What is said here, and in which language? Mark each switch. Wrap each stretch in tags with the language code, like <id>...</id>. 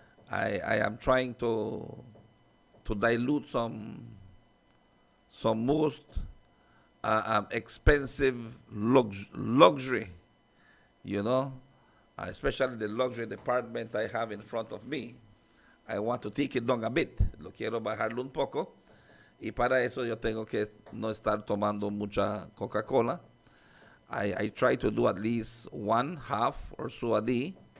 <en>I am trying to dilute some most expensive luxury, you know, especially the luxury department I have in front of me. I want to take it down a bit.</en> <es>Lo quiero bajarlo un poco. Y para eso yo tengo que no estar tomando mucha Coca-Cola.</es> <en>I try to do at least 1/2 or so a day.</en>